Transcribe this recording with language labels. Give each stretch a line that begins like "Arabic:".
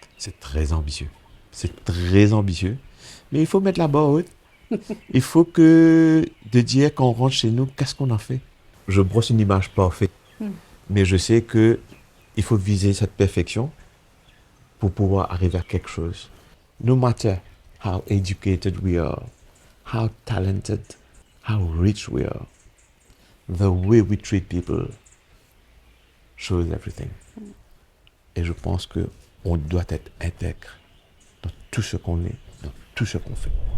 French: C'est très ambitieux. C'est très ambitieux. Mais il faut mettre la barre haute. Il faut de dire quand on rentre chez nous, qu'est-ce qu'on a fait? Je brosse une image parfaite. Mais je sais qu'il faut viser cette perfection pour pouvoir arriver à quelque chose.
English: No matter how educated we are, how talented, how rich we are, the way we treat people shows everything.
French: Et je pense qu'on doit être intègre dans tout ce qu'on est, dans tout ce qu'on fait.